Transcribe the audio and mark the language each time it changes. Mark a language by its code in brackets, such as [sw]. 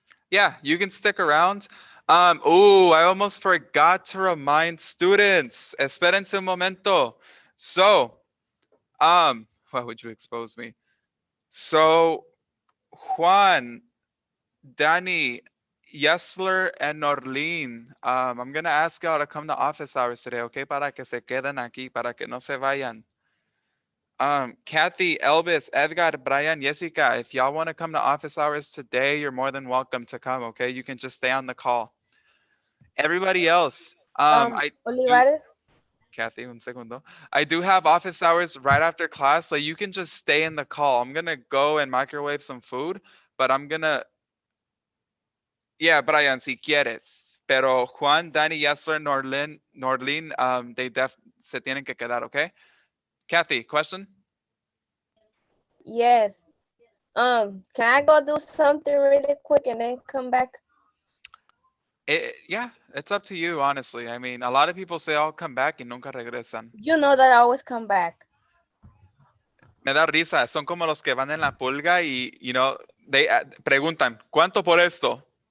[en] Yeah, you can stick around. Oh, I almost forgot to remind students. [es] Espérense un momento. [en] So, why would you expose me? So, Juan, Danny, Yesler, and Norlene, I'm gonna ask y'all to come to office hours today, okay? [es] Para que se queden aquí, para que no se vayan. [en] Kathy, Elvis, Edgar, Brian, Jessica, if y'all want to come to office hours today, you're more than welcome to come, okay? You can just stay on the call. Everybody else, I do, Olivares. [es] Kathy, un segundo. [en] I do have office hours right after class, so you can just stay in the call. I'm gonna go and microwave some food, but I'm gonna, yeah, Brian, [es] si quieres. Pero Juan, Danny, Yesler, Norlin, they se tienen que quedar, okay? Kathy, question? [en] Yes. Can I go do something really quick and then come back? Yeah, it's up to you, honestly. I mean, a lot of people say, I'll come back [es] y nunca regresan. [en] You know that I always come back. [es] Me da risa, son como los que van en la pulga y, [en] you know, [es] preguntan, ¿cuánto por esto?